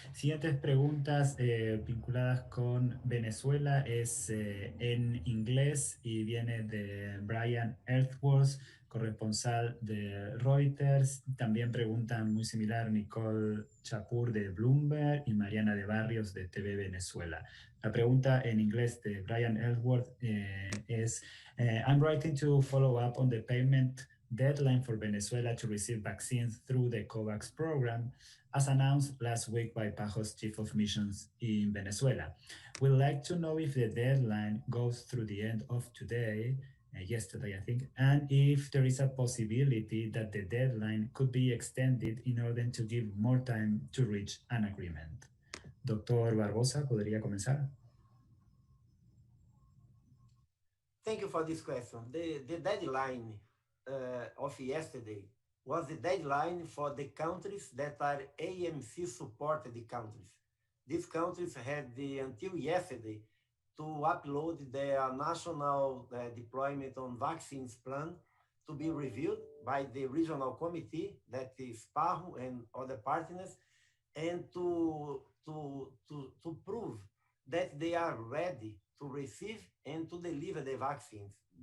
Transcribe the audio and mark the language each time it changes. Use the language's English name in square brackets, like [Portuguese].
[Spanish] Siguientes preguntas vinculadas con Venezuela es en inglés y viene de Brian Earthworth, corresponsal de Reuters. También preguntan muy similar Nicole Chapur de Bloomberg y Mariana de Barrios de TV Venezuela. La pregunta en inglés de Brian Earthworth es [English] I'm writing to follow up on the payment deadline for Venezuela to receive vaccines through the Kovacs program, as announced last week by PAHO's Chief of Missions in Venezuela. We'd like to know if the deadline goes through the end of today, yesterday I think, and if there is a possibility that the deadline could be extended in order to give more time to reach an agreement. [Spanish] Doctor Barbosa, ¿podría comenzar? [English] Thank you for this question. The deadline of yesterday was the deadline for the countries that are AMC supported countries. These countries had until yesterday to upload their national deployment on vaccines plan to be reviewed by the regional committee, that is PAHO and other partners, and to prove that they are ready to receive and to deliver the vaccines.